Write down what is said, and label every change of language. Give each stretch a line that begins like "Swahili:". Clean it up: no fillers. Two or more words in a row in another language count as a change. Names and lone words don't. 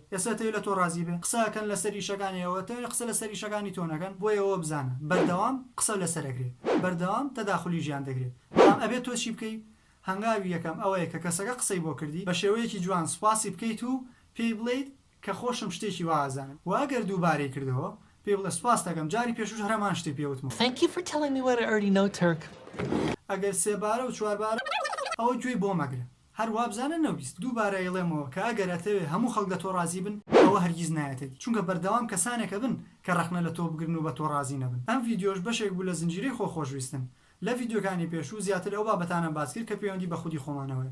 Central Kurdish: ئێستا تەوێ لە تۆ ڕازی بێ قسەکەن لەسەر ئیشەکانیەوە تەوێ قسە لەسەر ئیشەکانی تۆ نەکەن بۆیە ئەوە بزانە بەردەوام قسە لەسەرەگرێت بەردەوام تەداخلی ژیان دەگرێت. بەڵام ئەبێت تۆ چی بکەی هەنگاوی یەکەم ئەوەیە کە کەسەکە قسەی بۆ کردی بە شێوەیەکی جوان سوپاسی بکەیت و پێی بڵێیت کە خۆشم شتێکی وازانم و ئەگەر دووبارەی کردەوە پێی بڵێ سوپاس دەکەم جاری پێشوش هەرەمان شتی پێوتم.
English: Thank you for telling me what I already know, Turk.
Central Kurdish: ئەگەر سێبارە و چواربارە ئەوە گوێی بۆ مەگرە هەر وابزانە نەویست دووبارە ئەیڵێمەوە کە ئەگەر ئەتەوێ هەموو خەڵک لە تۆ ڕازی بن ئەوە هەرگیز نایەتێت چونکە بەردەوام کەسانێکە بن کە ڕەخنە لە تۆ بگرن و بە تۆ ڕازی نەبن. ئەم ڤیدیۆش بەشێک بوو لە زنجیرەی خۆشویستن. لە ڤیدیۆکانی پێشوو زیاتر ئەو بابەتانە باس کرد کە پەیوەندی بە خودی خۆمانەوەی.